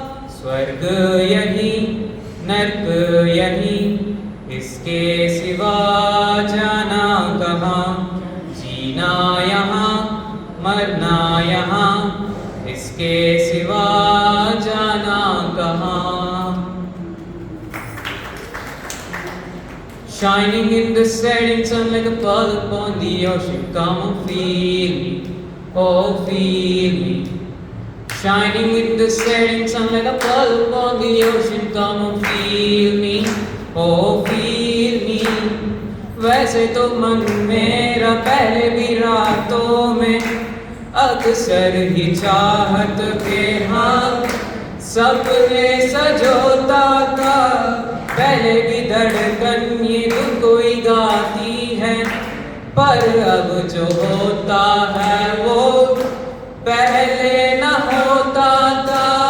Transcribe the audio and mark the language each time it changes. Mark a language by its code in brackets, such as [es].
[hi] स्वर्ग यही नर्क यही, इसके सिवा जाना कहाँ। जीना यहाँ मरना यहाँ, इसके सिवा जाना कहाँ। [en] Shining in the setting sun like a pearl upon the ocean, come and feel me, oh feel me. Shining in the setting sun like a pearl upon the ocean, come and feel me, oh feel me. [hi] वैसे तो मन मेरा पहले भी रातों में अक्सर ही चाहत के हाँ सपने सजोता था। पहले भी धड़कन ये तुमको ही गाती है, पर अब जो होता है वो पहले न होता था।